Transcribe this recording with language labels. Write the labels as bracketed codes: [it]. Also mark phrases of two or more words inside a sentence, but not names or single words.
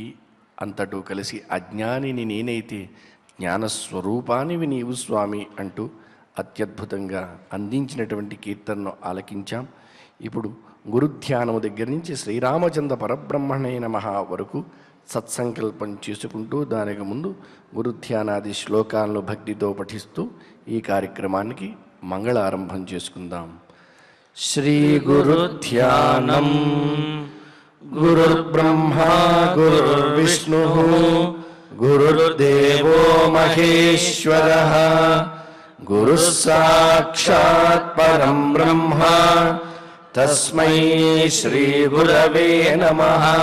[te] అంతటూ కలిసి అజ్ఞానిని నేనైతే జ్ఞానస్వరూపానివి నీవు స్వామి అంటూ అత్యద్భుతంగా అందించినటువంటి కీర్తనను ఆలకించాం. ఇప్పుడు గురుధ్యానము దగ్గర నుంచి [sa] శ్రీరామచంద్ర పరబ్రహ్మణే నమః [te] వరకు సత్సంకల్పం చేసుకుంటూ దానికి ముందు గురుధ్యానాది శ్లోకాలను భక్తితో పఠిస్తూ ఈ కార్యక్రమానికి మంగళారంభం చేసుకుందాం. [sa] श्रीगुरुध्यानम् गुरुर्ब्रह्मा गुरुर्विष्णुः गुरुर्देवो महेश्वरः गुरुः साक्षात् परं ब्रह्म तस्मै श्रीगुरवे नमः।